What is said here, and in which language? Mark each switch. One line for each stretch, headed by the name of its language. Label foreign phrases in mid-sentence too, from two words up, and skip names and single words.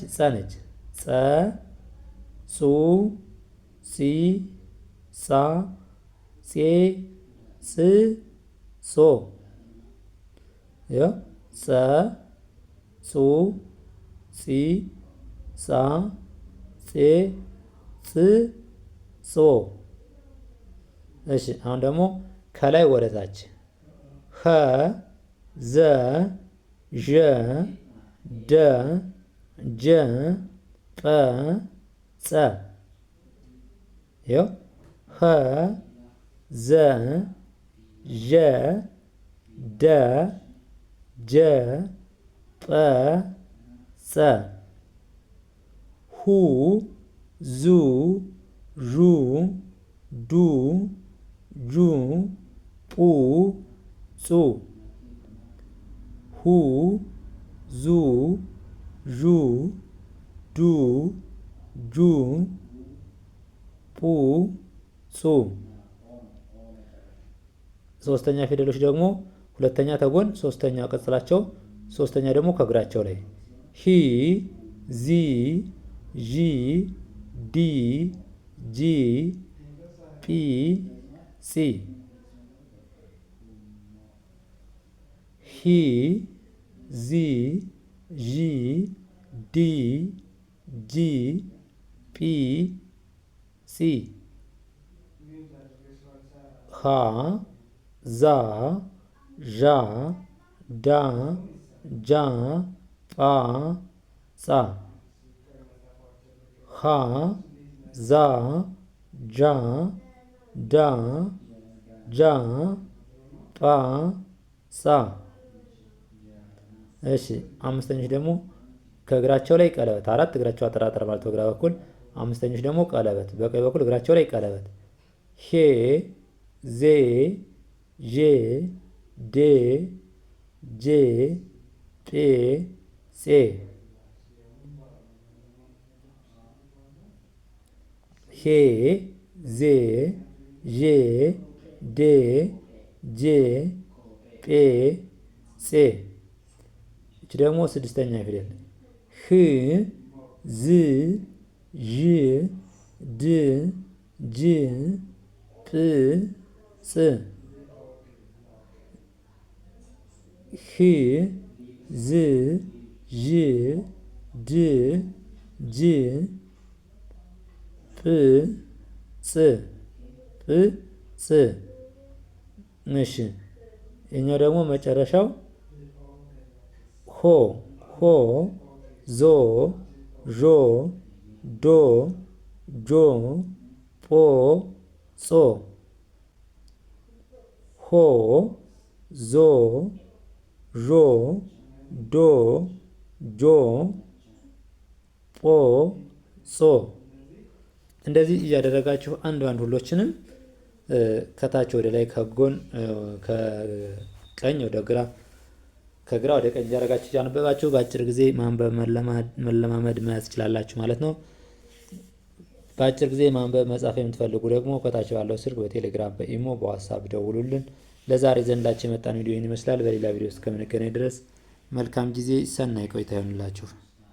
Amharic: ጸ ነች። ጸ ጹ ጺ ጻ ጼ ጽ ጾ ጸ ጹ ጺ ጻ ጼ ጽ ጾ። እሺ አሁን ደግሞ ከላይ ወደ ታች ኸ ዘ ዠ ደ ጀ ጠ ጸ ኸ ዘ ዠ ደ ጀ ጠ ጸ ሁ ዙ ዡ ዱ ጁ ጡ ጹ ሁ ዙ ዡ ዱ ጁ ጡ ጹ። ሶስተኛ ፊደሎች ደግሞ ሁለተኛ ተጎን፣ ሶስተኛ ቅጽላቸው፣ ሶስተኛ ደግሞ ከእግራቸው ላይ ሂ ዚ ዢ ዲ ጂ ጲ ጺ ሂ ዚ ዢ ዲ ጂ ጲ ጺ ሃ ዛ ዣ ዳ ጃ ጳ ጻ ሃ ዛ ጃ ዳ ጃ ጳ ጻ። እሺ አምስተኞች ደግሞ ከእግራቸው ላይ ቀለበት፣ አራት እግራቸው አጠራጠር ማለት በግራ በኩል፣ አምስተኞች ደግሞ ቀለበት በቀኝ በኩል እግራቸው ላይ ቀለበት ሄ ዜ ዤ ዴ ጄ ጴ ጼ ሄ ዜ ዤ ዴ ጄ ጴ ጼ። እች ደግሞ ስድስተኛ ፊደል ህ ዝ ዥ ድ ጅ ጵ ጽ ህ ዝ ዥ ድ ጅ ጵ ጽ ጵ ጽ። እሺ ይህኛው ደግሞ መጨረሻው ሆ ሆ ዞ ዦ ዶ ጆ ጶ ጾ ሆ ዞ ዦ ዶ ጆ ጶ ጾ። እንደዚህ እያደረጋችሁ አንድ ሁሎችንም ከታች ወደ ላይ ከጎን ከቀኝ ወደ ግራ ከግራ ወደ ቀኝ እያደረጋችሁ እያነበባችሁ በአጭር ጊዜ ማንበብ መለማመድ መያዝ ትችላላችሁ ማለት ነው። በአጭር ጊዜ ማንበብ መጻፍ የምትፈልጉ ደግሞ ከታች ባለው ስልክ በቴሌግራም በኢሞ በዋትስአፕ ደውሉልን። ለዛሬ ዘንዳችሁ የመጣን ቪዲዮ ይመስላል። በሌላ ቪዲዮ እስከምንገናኝ ድረስ መልካም ጊዜ፣ ሰናይ ቆይታ ይሆንላችሁ።